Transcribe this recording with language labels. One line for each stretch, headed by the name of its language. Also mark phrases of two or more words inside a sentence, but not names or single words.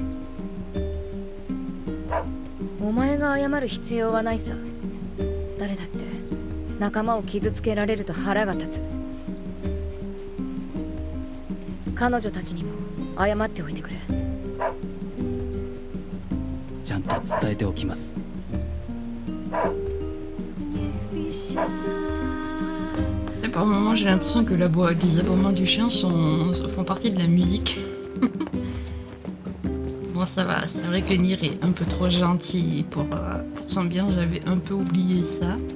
Japanese: お前が謝る必要はないさ。誰だって仲間を傷つけられると腹が立つ。彼女たちにも謝っておいてくれ。ちゃんと伝えておきます。
French: Par moments, j'ai l'impression que les aboiements du chien font partie de la musique. Bon, ça va, c'est vrai que Nier est un peu trop gentil pour son bien, j'avais un peu oublié ça.